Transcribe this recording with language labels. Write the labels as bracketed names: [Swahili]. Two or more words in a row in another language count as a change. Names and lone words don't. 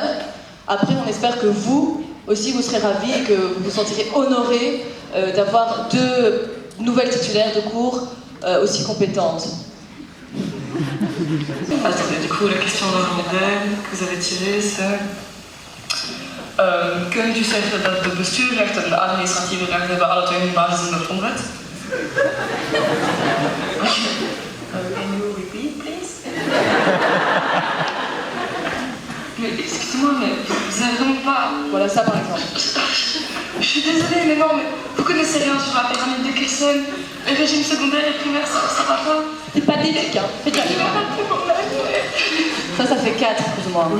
[French] Après, on espère que vous aussi, vous serez ravis et que vous vous sentirez honorés d'avoir 2 nouvelles titulaires de cours aussi compétentes. Attendez, du coup, la question d'aujourd'hui que vous avez tirée, c'est... [Dutch] kunt u zeggen dat de bestuurrechten en de administratieve rechten bij alle 2 hun basis in de grondwet? [English] Can you repeat, please? [French] Mais excusez-moi, mais vous n'avez vraiment pas... Voilà ça par exemple. Je suis désolée, mais non, mais vous connaissez rien sur la pyramide de Kelsen. Le régime secondaire et primaire, ça va pas. C'est pas délicat, hein. Fais gaffe. Ça fait 4 plus ou moins.